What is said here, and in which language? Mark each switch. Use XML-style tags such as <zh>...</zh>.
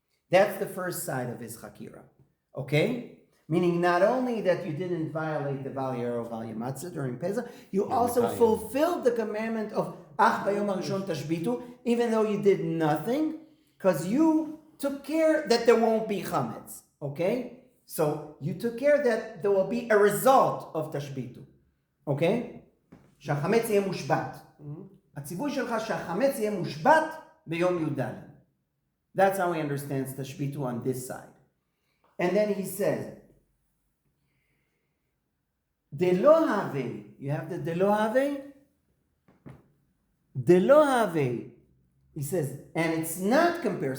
<en>That's the first side of his chakira. Okay? Meaning not only that you didn't violate the Val Yaro Val Yamatzah during Pesach, you also fulfilled the commandment of Ach Bayom HaRishon Tashbitu, even though you did nothing, because you took care that there won't be chametz. Okay? So you took care that there will be a result of Tashbitu.</en> <he>Okay? שהחמץ יהיה מושבת. הציווי שלך שהחמץ יהיה מושבת ביום י"ד.</he> <en>That's how he understands Tashbitu on this side. And then he says, Delo have, you have the Delo have? Delo have, he says, and it's not compared.</en>